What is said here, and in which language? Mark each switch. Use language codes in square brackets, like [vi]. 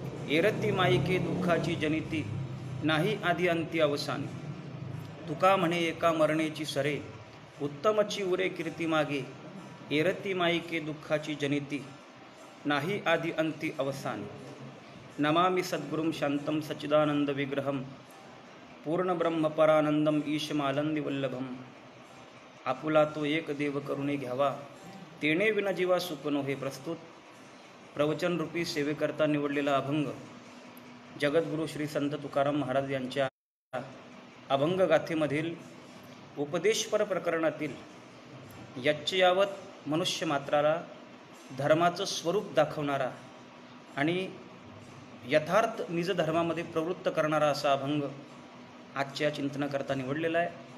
[mr] एरती माईके दुःखाची जनिती, नाही आदी अंती अवसान। तुका म्हणे एका मरणेची सरे, उत्तमची उरे कीर्ती मागे। एरती माईके दुःखाची जनिती, नाही आदी अंती अवसान। [sa] नमामि सद्गुरुं शांतं सच्चिदानंद विग्रहं, पूर्ण ब्रह्म परानंदम ईशमालंदी वल्लभम। [mr] आपुला तो एक देव करुणी घ्यावा, तेणे विना जीवा सुख नोहे। प्रस्तुत प्रवचन रूपी सेवेकरता निवडलेला अभंग जगद्गुरु श्री संत तुकाराम महाराज यांच्या अभंग गाथेमधील उपदेशपर प्रकरणातील यच्चयावत मनुष्य मात्राला धर्माचं स्वरूप दाखवणारा आणि यथार्थ निज धर्मामध्ये प्रवृत्त करणारा असा अभंग आजच्या चिंतनाकरता निवडलेला आहे।